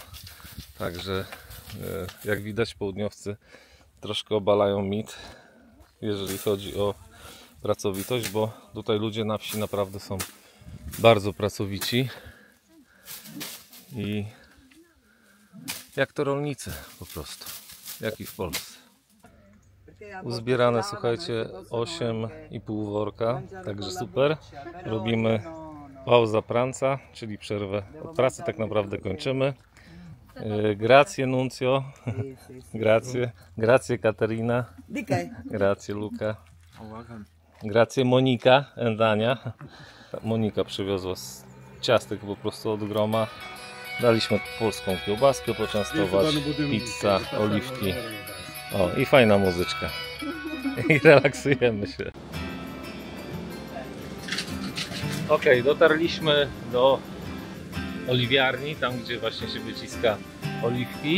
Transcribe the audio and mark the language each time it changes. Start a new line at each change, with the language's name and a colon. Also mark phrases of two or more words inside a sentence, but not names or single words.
Polish: Także jak widać, południowcy troszkę obalają mit, jeżeli chodzi o pracowitość, bo tutaj ludzie na wsi naprawdę są bardzo pracowici i jak to rolnicy po prostu, jak i w Polsce. Uzbierane, słuchajcie, 8,5 worka, także super. Robimy
Italian: pauza pranza,
Polish: czyli przerwę od pracy, tak naprawdę kończymy.
Italian: Grazie Nuncio, grazie Katerina, grazie Luka, grazie Monika and Ania.
Polish: Monika przywiozła ciastek po prostu od groma. Daliśmy polską kiełbaskę poczęstować, pizza, oliwki. O, i fajna muzyczka. I relaksujemy się. Ok, dotarliśmy do oliwiarni, tam gdzie właśnie się wyciska oliwki.